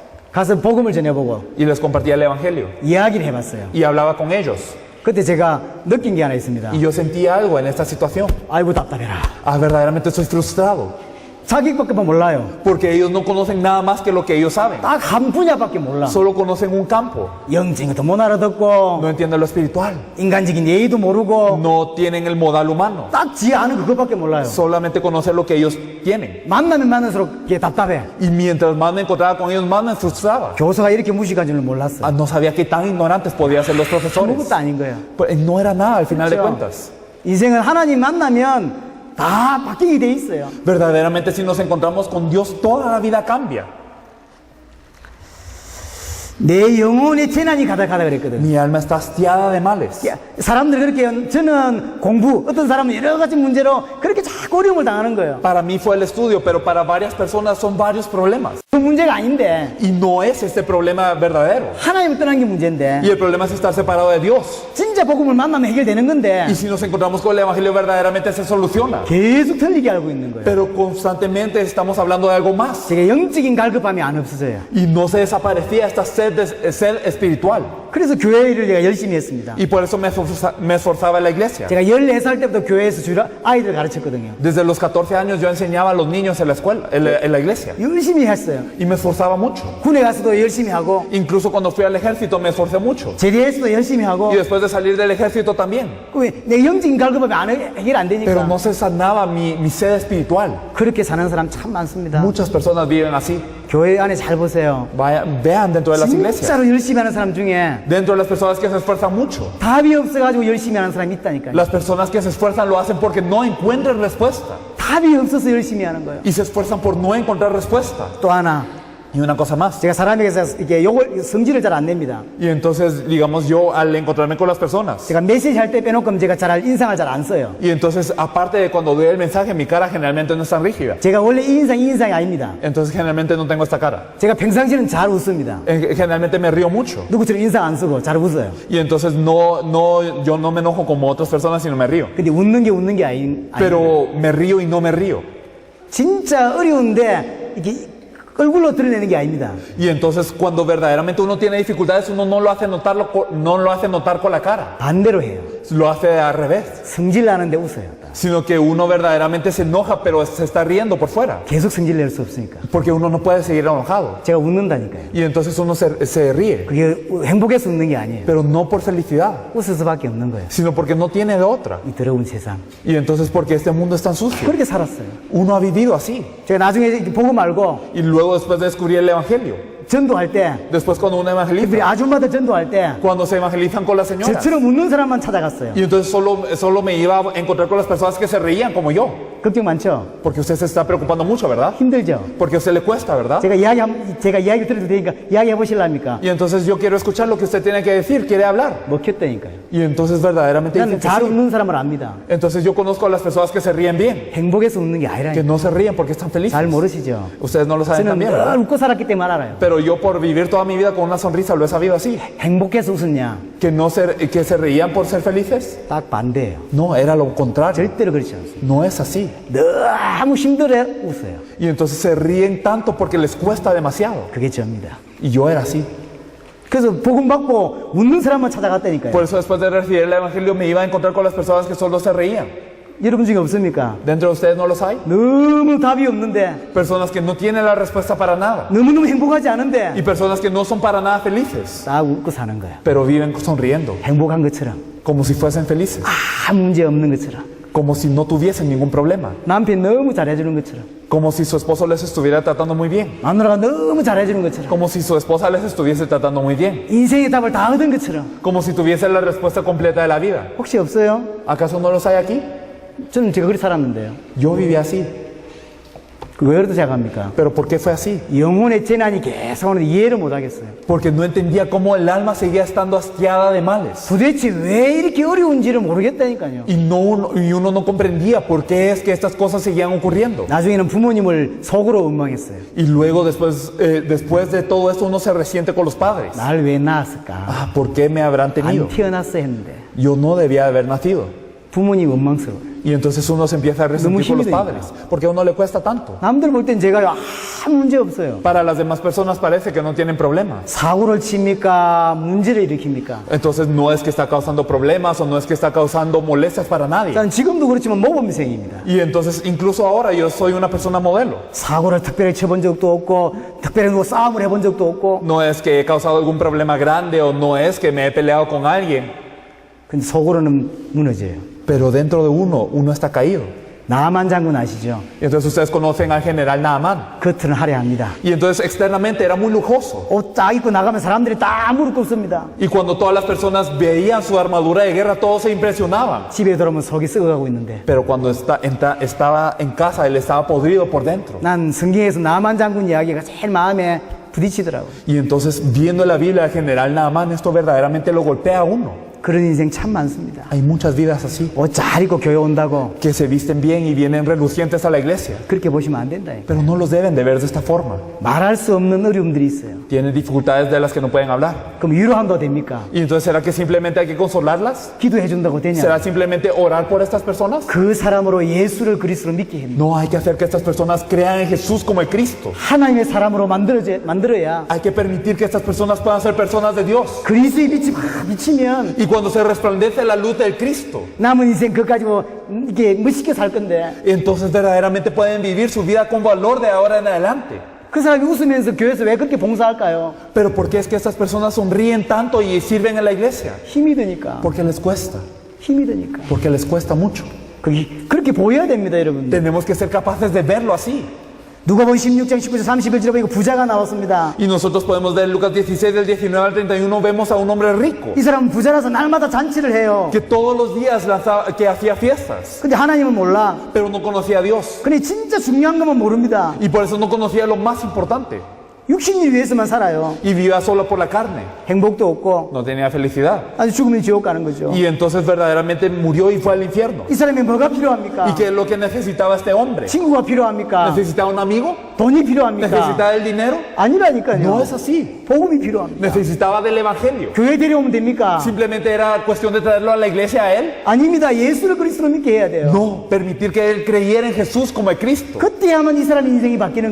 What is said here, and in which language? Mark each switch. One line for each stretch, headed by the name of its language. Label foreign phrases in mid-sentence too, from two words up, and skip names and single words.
Korean: 가서 복음을 전해보고
Spanish: Y les compartía el Evangelio.
Korean: 이야기를 해봤어요.
Spanish: Y hablaba con ellos.
Korean: 그때 제가 느낀 게 하나 있습니다.
Spanish: Y yo sentía algo en esta situación.
Korean: 아이고 답답해라.
Spanish: Ah, verdaderamente estoy frustrado.
Korean: 자기밖에 몰라요.
Spanish: Porque ellos no conocen nada más que lo que ellos saben.
Korean: 딱 한 분야밖에 몰라.
Spanish: Solo conocen un campo.
Korean: 영적인 것도 못 알아듣고
Spanish: No entienden lo espiritual.
Korean: 인간적인 예의도 모르고
Spanish: No tienen el modal humano.
Korean: 딱 지 아는 그것밖에 몰라요.
Spanish: Solamente conocen lo que ellos tienen.
Korean: 만나면 만날수록 이게 답답해.
Spanish: Y mientras más me encontraba con ellos, más me frustraba.
Korean: 교수가 이렇게 무식한 줄은 몰랐어.
Spanish: Ah, no sabía qué tan ignorantes podían ser los profesores.
Korean: 아무것도 아닌 거예요.
Spanish: Pues no era nada al final de
Korean: 그렇죠?
Spanish: cuentas.
Korean: 인생은 하나님 만나면 다 바뀌게 돼 있어요.
Spanish: Verdaderamente si nos encontramos con Dios, toda la vida cambia.
Korean: 내 영혼의 재난이 가득하다 그랬거든.
Spanish: Mi alma está hastiada de males.
Korean: 사람들이 그렇게 저는 공부, 어떤 사람은 여러 가지 문제로 그렇게 자꾸 어려움을 당하는 거예요.
Spanish: Para mí fue el estudio, pero para varias personas son varios problemas.
Korean: 그 문제가 아닌데
Spanish: Y no es este problema verdadero.
Korean: 하나님을 떠난 게 문제인데
Spanish: Y el problema es estar separado de Dios.
Korean: 진짜 복음을 만나면 해결되는 건데
Spanish: Y si nos encontramos con el Evangelio, verdaderamente se soluciona.
Korean: 계속 틀리게 알고 있는 거예요.
Spanish: Pero constantemente estamos hablando de algo más.
Korean: 제가 영적인 갈급함이 안 없어져요.
Spanish: Y no se desaparecía esta sed espiritual.
Korean: 그래서 교회 일을 제가 열심히 했습니다.
Spanish: Y por eso me esforzaba en la iglesia.
Korean: 제가 14살 때부터 교회에서 주로 아이들 가르쳤거든요.
Spanish: Desde los 14 años yo enseñaba a los niños en la escuela, en la iglesia.
Korean: 열심히 했어요.
Spanish: Y me esforzaba mucho.
Korean: 군에 가서도 열심히 하고
Spanish: Incluso cuando fui al ejército me esforcé mucho.
Korean: 제대에서도 열심히 하고
Spanish: Y después de salir del ejército también.
Korean: 내 영적인 갈급함이 해결 안
Spanish: Pero
Korean: 되니까
Spanish: no se sanaba mi sed espiritual.
Korean: 그렇게 사는 사람 참 많습니다.
Spanish: Muchas personas viven así.
Korean: 교회 안에 잘 보세요.
Spanish: Vean dentro de las iglesias.
Korean: 진짜로 열심히 하는 사람 중에
Spanish: Dentro de las personas que se esfuerzan mucho.
Korean: 답이 없어가지고 열심히 하는 사람이 있다니까요.
Spanish: Las personas que se esfuerzan lo hacen porque no encuentran respuesta.
Korean: 답이 없어서 열심히 하는 거예요.
Spanish: Y se esfuerzan por no encontrar respuesta.
Korean: 또 하나,
Spanish: Y una cosa más.
Korean: 제가 사람에게서 이게 성질을 잘 안 냅니다.
Spanish: Y entonces, digamos, yo al encontrarme con las personas.
Korean: 제가 메시지 할 때 빼놓고 제가 인상을 잘 안 써요.
Spanish: Y entonces, aparte de cuando doy el mensaje, mi cara generalmente no es tan rígida.
Korean: 제가 원래 이 인상이 아닙니다.
Spanish: Entonces, generalmente no tengo esta cara.
Korean: 제가 평상시에는 잘 웃습니다.
Spanish: Generalmente me río mucho.
Korean: 누구처럼 인상 안 쓰고 잘 웃어요.
Spanish: Y entonces, yo no me enojo como otras personas, sino me río.
Korean: 근데 웃는 게 아닌
Spanish: Pero me río y no me río.
Korean: 진짜 어려운데 이게 얼굴로 드러내는 게 아닙니다.
Spanish: Y entonces cuando verdaderamente uno tiene dificultades, uno no lo hace notar con la cara,
Korean: 반대로 해요.
Spanish: lo hace al revés,
Korean: 성질 나는데 웃어요.
Spanish: sino que uno verdaderamente se enoja, pero se está riendo por fuera,
Korean: 계속 성질 낼 수 없으니까.
Spanish: porque uno no puede seguir enojado.
Korean: 제가 웃는다니까요.
Spanish: Y entonces uno se ríe,
Korean: 그게 행복해서 웃는 게 아니에요.
Spanish: pero no por felicidad,
Korean: 웃을 수밖에 없는 거예요.
Spanish: sino porque no tiene de otra.
Korean: 이 더러운 세상.
Spanish: Y entonces porque este mundo es tan sucio.
Korean: 그렇게 살았어요.
Spanish: Uno ha vivido así.
Korean: 제가 나중에 보고 말고
Spanish: Y luego después de descubrir el evangelio,
Korean: 전도할 때,
Spanish: después cuando uno
Korean: 특별히
Spanish: evangeliza,
Korean: 아줌마들 전도할 때
Spanish: cuando se evangelizan con la señora,
Korean: 저처럼 웃는 사람만 찾아갔어요.
Spanish: y entonces solo me iba a encontrar con las personas que se reían como yo,
Korean: 걱정 많죠?
Spanish: porque usted se está preocupando mucho, ¿verdad?
Korean: 힘들죠?
Spanish: Porque a usted le cuesta, ¿verdad?
Korean: 제가 이야기 들어도 되니까 이야기해 보실랍니까?
Spanish: Y entonces yo quiero escuchar lo que usted tiene que decir, quiere hablar.
Korean: 먹혔다니까요.
Spanish: Y entonces verdaderamente
Korean: 나는
Spanish: dicen que
Korean: 잘
Spanish: sí.
Korean: 웃는 사람을 압니다.
Spanish: Entonces yo conozco a las personas que se ríen bien,
Korean: 행복해서 웃는 게
Spanish: que
Korean: 아니라니까.
Spanish: no se ríen porque están felices.
Korean: 잘 모르시죠?
Spanish: Ustedes no lo saben
Korean: 저는
Spanish: también,
Korean: 늘
Spanish: ¿verdad?
Korean: 웃고 살았기 때문에 알아요.
Spanish: Pero yo por vivir toda mi vida con una sonrisa lo he sabido así.
Korean: 행복해서 웃었냐?
Spanish: Que se reían por ser felices.
Korean: 딱 반대예요.
Spanish: No, era lo contrario.
Korean: 절대로 그렇지 않습니다.
Spanish: No es así.
Korean: 너무 힘들어 웃어요.
Spanish: Y entonces se ríen tanto porque les cuesta demasiado.
Korean: 그게 접니다.
Spanish: Y yo era así.
Korean: 그래서 복음 받고 웃는 사람만 찾아갔다니까요.
Spanish: Por eso después de recibir el evangelio me iba a encontrar con las personas que solo se reían.
Korean: 여러분 중에 없습니까?
Spanish: ¿Dentro de ustedes no los hay?
Korean: 너무 답이 없는데,
Spanish: Personas que no tienen la respuesta para nada.
Korean: 너무너무 행복하지 않은데
Spanish: Y personas que no son para nada felices.
Korean: 딱 웃고 사는 거야.
Spanish: Pero viven sonriendo.
Korean: 행복한 것처럼,
Spanish: Como si fuesen felices.
Korean: 아무 문제 없는 것처럼,
Spanish: Como si no tuviesen ningún problema.
Korean: 남편 너무 잘해주는 것처럼,
Spanish: Como si su esposo les estuviera tratando muy bien.
Korean: 마누라가 너무 잘해주는 것처럼,
Spanish: Como si su esposa les estuviese tratando muy bien.
Korean: 인생의 답을 다 얻은 것처럼.
Spanish: Como si tuviese la respuesta completa de la vida.
Korean: 혹시 없어요?
Spanish: ¿Acaso no los hay aquí?
Korean: 저는 제가 그렇게 살았는데요.
Spanish: Yo viví así.
Korean: 왜 그렇게 생각합니까?
Spanish: ¿Pero por qué fue así?
Korean: 영혼의 재난이 계속 오는데 이해를 못 하겠어요.
Spanish: Porque no entendía cómo el alma seguía estando hastiada de males.
Korean: 도대체 왜 이렇게 어려운지를 모르겠다니까요.
Spanish: Y uno no comprendía por qué es que estas cosas seguían ocurriendo.
Korean: 나중에는 부모님을 속으로 원망했어요.
Spanish: Y luego después de todo esto uno se resiente con los padres.
Korean: 날 왜 낳았을까?
Spanish: Ah, ¿por qué me habrán tenido?
Korean: 안 태어났어 했는데.
Spanish: Yo no debía haber nacido.
Korean: 부모님 원망스러워요.
Spanish: Y entonces uno se empieza a resentir con los padres. Porque a uno le cuesta tanto.
Korean: 남들 볼 땐 제가 아무 문제 없어요.
Spanish: Para las demás personas parece que no tienen problemas.
Korean: 사고를 칩니까? 문제를 일으킵니까?
Spanish: Entonces no es que está causando problemas o no es que está causando molestias para nadie.
Korean: 저는 지금도 그렇지만 모범생입니다.
Spanish: Y entonces incluso ahora yo soy una persona modelo.
Korean: 사고를 특별히 쳐본 적도 없고 특별히 누구 싸움을 해본 적도 없고
Spanish: No es que he causado algún problema grande o no es que me he peleado con alguien.
Korean: 근데 속으로는 무너져요.
Spanish: Pero dentro de uno está caído.
Korean: 나만 장군 아시죠?
Spanish: Y entonces ustedes conocen al general Naaman.
Korean: 겉은 화려합니다.
Spanish: Y entonces externamente era muy lujoso.
Korean: 옷 딱 입고 나가면 사람들이 다 무릎 꿇습니다.
Spanish: Y cuando todas las personas veían su armadura de guerra, todos se impresionaban.
Korean: 집에 들어오면 속이 썩어가고 있는데
Spanish: Pero cuando estaba en casa, él estaba podrido por dentro.
Korean: 난 성경에서 나만 장군 이야기가 제일 마음에 부딪히더라고요.
Spanish: Y entonces, viendo la Biblia del general Naaman, esto verdaderamente lo golpea a uno.
Korean: 그런 인생 참 많습니다.
Spanish: Hay muchas vidas así,
Korean: 옷 잘 입고 교회 온다고
Spanish: que se visten bien y vienen relucientes a la iglesia.
Korean: 그렇게 보시면 안 된다.
Spanish: Pero no los deben de ver de esta forma.
Korean: 말할 수 없는 어려움들이 있어요.
Spanish: Tienen dificultades de las que no pueden hablar.
Korean: 그럼 위로한다고 됩니까?
Spanish: Y entonces, ¿será que simplemente hay que consolarlas?
Korean: 기도해 준다고 되냐?
Spanish: ¿Será simplemente orar por estas personas?
Korean: 그 사람으로 예수를 그리스도로 믿게 합니다.
Spanish: No, hay que hacer que estas personas crean en Jesús como el Cristo.
Korean: 하나님의 사람으로 만들어야
Spanish: Hay que permitir que estas personas puedan ser personas de Dios.
Korean: 그리스도의 빛이 막 비치면
Spanish: Y cuando se resplandece la luz del Cristo,
Korean: 남은 인생 그거 가지고 이게 멋있게 살 건데
Spanish: entonces verdaderamente pueden vivir su vida con valor de ahora en adelante.
Korean: 그 사람이 웃으면서 교회에서 왜 그렇게 봉사할까요?
Spanish: Pero ¿por qué es que estas personas sonríen tanto y sirven en la iglesia?
Korean: 힘이 드니까.
Spanish: Porque les cuesta.
Korean: 힘이 드니까.
Spanish: Porque les cuesta mucho.
Korean: 그렇게 보여야 됩니다, 여러분.
Spanish: Tenemos que ser capaces de verlo así.
Korean: 누가복음 16장 19절 31절에 보니까 부자가 나왔습니다.
Spanish: Y nosotros podemos ver Lucas 16 del 19 al 31, vemos a un hombre rico
Korean: 이 사람은 부자라서 날마다 잔치를 해요.
Spanish: que todos los días que hacía fiestas,
Korean: 근데 하나님은 몰라.
Spanish: pero no conocía a Dios.
Korean: 근데 진짜 중요한 것만 모릅니다.
Spanish: Y por eso no conocía lo más importante.
Korean: 육신을 위해서만 살아요.
Spanish: Y vivía solo por la carne.
Korean: 행복도 없고
Spanish: No tenía felicidad.
Korean: 아주 죽으면 지옥 가는 거죠.
Spanish: Y entonces verdaderamente murió y fue al infierno.
Korean: 이 사람이 뭐가 필요합니까?
Spanish: ¿Y qué es lo que necesitaba este hombre?
Korean: 친구가 필요합니까?
Spanish: ¿Necesitaba un amigo?
Korean: 돈이 필요합니까?
Spanish: ¿Necesitaba el dinero?
Korean: 아니라니까요.
Spanish: No es así.
Korean: 복음이 필요합니다.
Spanish: Necesitaba del evangelio.
Korean: 교회 데려오면 됩니까?
Spanish: Simplemente era cuestión de traerlo a la iglesia a él.
Korean: 아닙니다. 예수를 그리스도로 믿게 해야 돼요.
Spanish: No, permitir que él creyera en Jesús como el Cristo.
Korean: 그때야만 이 사람 인생이 바뀌는